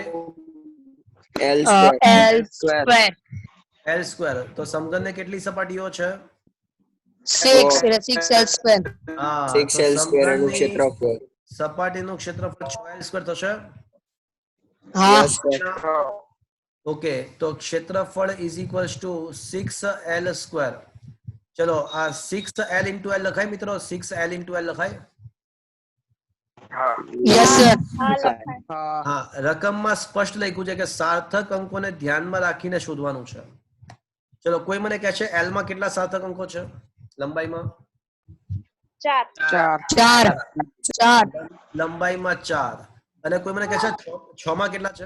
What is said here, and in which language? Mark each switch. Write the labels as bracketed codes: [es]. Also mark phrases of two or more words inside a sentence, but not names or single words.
[en] L square. L square. L square. [gu] તો સમઘનને કેટલી સપાટીઓ છે? [en] 6 L square. [gu] હા, 6 તો [en] L square એનું [gu] સમઘનની ક્ષેત્રફળ. સપાટીનું ક્ષેત્રફળ [en] 6 L square [gu] થશે. હા. [en] Yes sir. [gu] ઓકે, તો ક્ષેત્રફળ [en] is equals to 6L square. [gu] ચલો આ 6L ઇન્ટુ L લખાય મિત્રો? 6L ઇન્ટુ L લખાય? [en] Yes sir. [gu] હા, રકમમાં સ્પષ્ટ લખ્યું છે કે સાર્થક અંકોને ધ્યાનમાં રાખીને શોધવાનું છે. ચલો કોઈ મને કહે છે L માં કેટલા સાર્થક અંકો છે લંબાઈમાં? 4. લંબાઈમાં 4. અને કોઈ મને કહે છે 6 માં કેટલા છે?